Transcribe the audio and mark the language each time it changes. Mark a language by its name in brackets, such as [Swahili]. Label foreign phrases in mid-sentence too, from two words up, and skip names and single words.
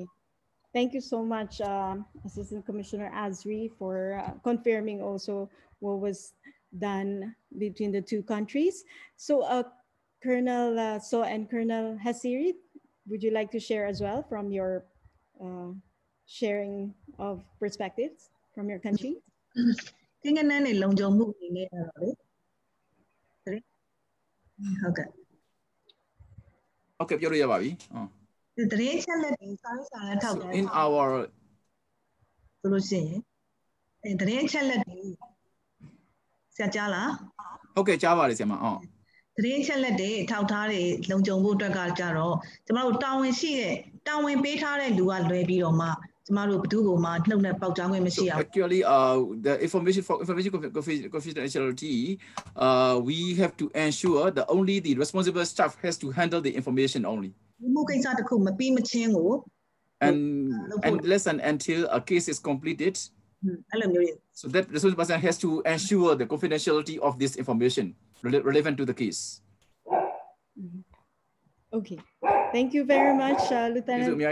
[English] Thank you so much, Assistant Commissioner Azry, for confirming also what was done between the 2 countries. So Colonel So and Colonel Hassiri, would you like to share as well from your sharing of perspectives from your country? Okay, [Burmese] ပြောလို့ရပါပြီ [English] So in our okay, Java is oh. [Burmese] သတင်းချက်လက်တွေထောက်ထားတွေလုံခြုံဖို့အတွက်ကကြတော့ကျမတို့တာဝန်ရှိတဲ့တာဝန်ပေးထားတဲ့လူကလွဲပြီးတော့မှကျမတို့ဘယ်သူ့ကိုမှနှုတ်နဲ့ပေါက်ကြားခွင့်မရှိအောင် [English] Actually the information confidentiality we have to ensure that only the responsible staff has to handle the information only [Burmese] မှုကိစ္စတစ်ခုမပြီးမချင်းကို [English] and unless and until a case is completed so that the responsible person has to ensure the confidentiality of this information relevant to the case. Okay, thank you very much, Lieutenant.